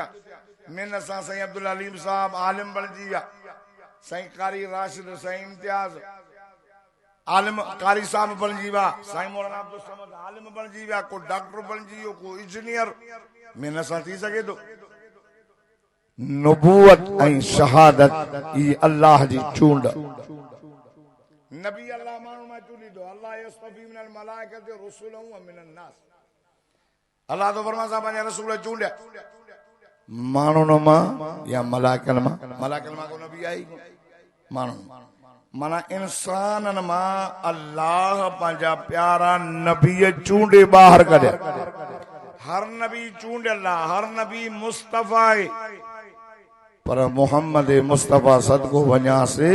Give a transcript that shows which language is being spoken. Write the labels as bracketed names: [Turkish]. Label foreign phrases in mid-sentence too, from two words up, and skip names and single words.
[Sindhi] महिनत सां साईं अब्दुल हलीम साहब आलिम बणिजी विया, साईं कारी राशिद, साईं इम्तियाज आलिम कारी साहब बणिजी विया, साईं मौलाना अब्दुल समद आलिम बणिजी विया, को डॉक्टर बणिजी वियो, को इंजीनियर। महिनत सां थी सघे थो। नबूवत ऐं शहादत ई अल्लाह जी चूंड। नबी अल्लाह माण्हू मां चूंडी थो। [Arabic] الله يصطفي من الملائكة رسلا ومن الناس. [Sindhi] अल्लाह तो फरमाए सां पंहिंजा रसूल चूंडिया माण्हुनि मां या मलाइकनि मां। मलाइकनि मां को नबी आई माण्हुनि माना इंसाननि मां अल्लाह पंहिंजा प्यारा नबी चूंडे ॿाहिरि कढिया। हर नबी चूंडियल आहे, हर नबी मुस्तफ़ा आहे, पर मोहम्मद मुस्तफ़ा सदको वञासे।